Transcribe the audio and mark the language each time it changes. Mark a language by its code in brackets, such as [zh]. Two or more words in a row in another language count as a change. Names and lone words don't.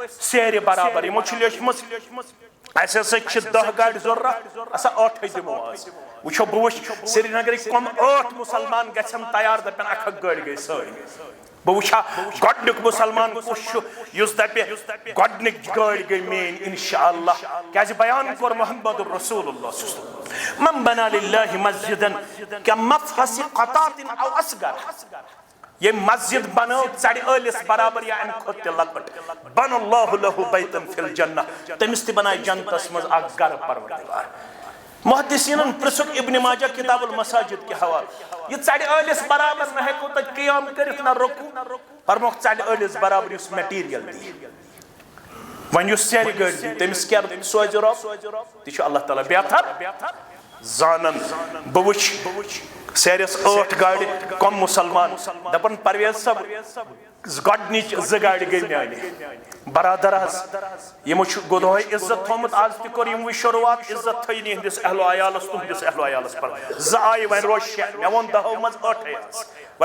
[ks] سیرِ برابر یمو چھِ لیچھمٕژ اسہِ ہسا چھِ 10 گاڑِ ضرورت اسا 8 دِمو آز وچھو بہ وچھ سری نگرٕکۍ کم 8 مسلمان گژھن تیار دپن اکھ اکھ گٲڑۍ گٔے سٲنۍ بہ وچھا گۄڈنیُک مسلمان کُس چھُ یُس دپہِ گۄڈنِک گٲڑۍ گٔے میٲنۍ انشاءاللہ کیازِ بیان کوٚر [ar] محمد رسول اللہ من بنا للہ مسجدا کمفحص قطاط او اصغر [ks] یہ مسجد بنو ژڑِ ٲلِس برابر یا امہِ کھۄتہٕ تہِ لۄکٕٹ [ar] بن اللہ لہُ بیتن فی الجنہ [ks] تٔمِس تہِ بنایہِ جنتس منٛز اکھ گرٕ پروردگار محدثینن پرژھُکھ ابن ماجہ [ur] کتاب المساجد کے حوالے [ks] یہ ژڑِ ٲلِس برابر نہ ہیکو تتہِ قیام کٔرِتھ نہ رکوع فرموکھ ژڑِ ٲلِس برابر یُس میٹیریل دی وۄنۍ یُس سیرِ گٲڑۍ دی تٔمِس کیٛاہ سوزِ رۄب تہِ چھُ اللہ تعالیٰ بہتر زانن بہ وٕچھ سیرس 8 گاڑِ کم مسلمان دپن پرویز صاحب گۄڈنِچ 2 گاڑِ گٔے میانہِ برادر حظ یمو چھُ گۄدہوے عزت تھومُت آز تہِ کوٚر یِموٕے شروعات عزت تھٲیِن یِہنٛدِس اہلو عیالس تُہنٛدِس اہلو عیالس پر 2 آیہِ وۄنۍ روز 6 مےٚ ووٚن 10 منٛز 8 حظ وۄنۍ